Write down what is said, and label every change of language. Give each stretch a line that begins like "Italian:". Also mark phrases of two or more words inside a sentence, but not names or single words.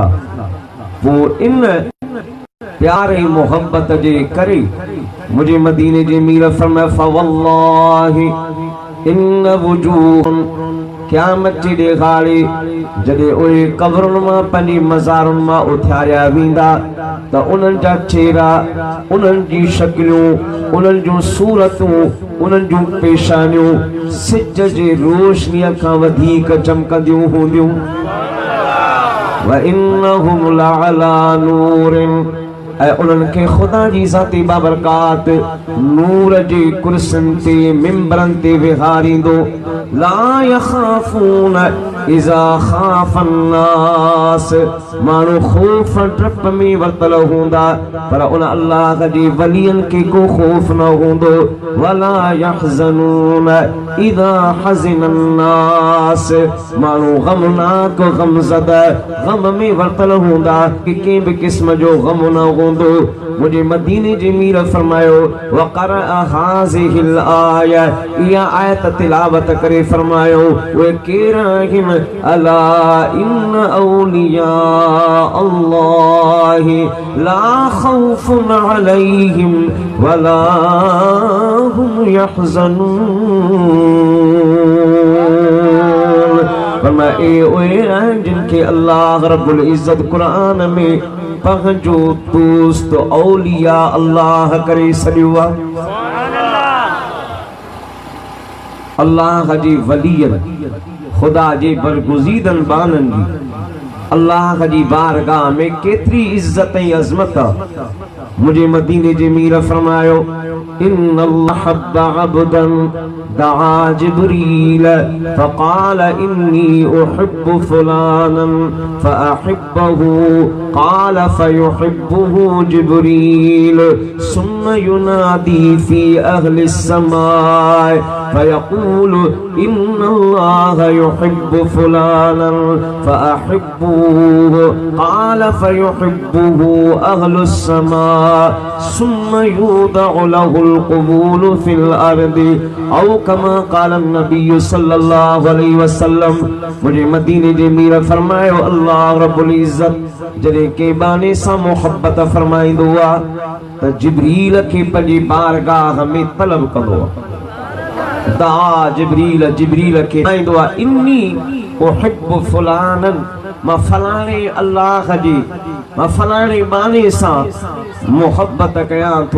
Sindhi: पोइ इन प्यार ऐं मोहब्बत जे करे मुंहिंजे मदीने जे मीर फरमायो
Arabic: فوالله إن وجوهن
Sindhi: क़यामत जे ॾेहाड़े जॾहिं उहे क़ब्रुनि मां पंहिंजी मज़ारुनि मां उथियारिया वेंदा त उन्हनि जा चेहरा, उन्हनि जी शक्लियूं, उन्हनि जूं सूरतूं, उन्हनि जूं पेशानियूं सिज जे रोशनीअ खां वधीक चमकंदियूं हूंदियूं।
Arabic: وإنهم لعلى نور
Sindhi: ऐं उन्हनि खे ख़ुदा जी ज़ाती बाबरकात नूर जे कुर्सियुनि ते, मिंबरनि ते विहारींदो।
Arabic: لا يخافون إذا خاف الناس
Sindhi: माण्हू ख़ौफ़ डप में वरतल हूंदा पर उन अल्लाह जी वलियनि खे को ख़ौफ़ न हूंदो।
Arabic: ولا يحزنون إذا حزن الناس
Sindhi: माण्हू ग़मनाक, ग़मज़दा, ग़म में वरतल हूंदा कि कंहिं बि क़िस्म जो ग़म न हूंदो। मुझे मदीने जे मीर फरमायो
Arabic: وقرأ هذه الآية,
Sindhi: इहा आयत तिलावत करे फरमायो वे केरा आहिनि
Arabic: ألا إن أولياء الله لا خوف عليهم ولا هم يحزنون.
Sindhi: फरमाए ओए जिनके
Arabic: الله رب العزة
Sindhi: कुरान में पंहिंजो दोस्त
Arabic: أولياء الله
Sindhi: करे छॾियो आहे। अल्लाह जी वलियन, ख़ुदा जे बरगुज़ीदन बानन जी अल्लाह जी बारगाह में केतरी इज्जत ऐं अज़मत आहे। मुझे मदीने जे मीर फरमायो
Arabic: إن الله حب عبدا دعا جبريل فقال إني أحب فلانا فأحبه قال فيحبه جبريل ثم ينادي في أهل السماء فيقول إن الله يحب فلانا فأحبوه قال فيحبه أهل السماء ثم يوضع له القبول في الأرض أو كما قال النبي صلى الله عليه وسلم.
Sindhi: मुझे मदीने जे मीर फरमायो
Arabic: الله رب العزة
Sindhi: जॾहिं के बाने सां मोहब्बत फरमाईंदो आहे त जिब्रील खे पंहिंजी बारगाह में तलब कंदो आहे। जिब्रील खे ॿुधाईंदो आहे
Arabic: إني أحب فلانا,
Sindhi: मां फलाणे अल्लाह जी मां फलाणे बाने सां मोहब्बत कयां थो।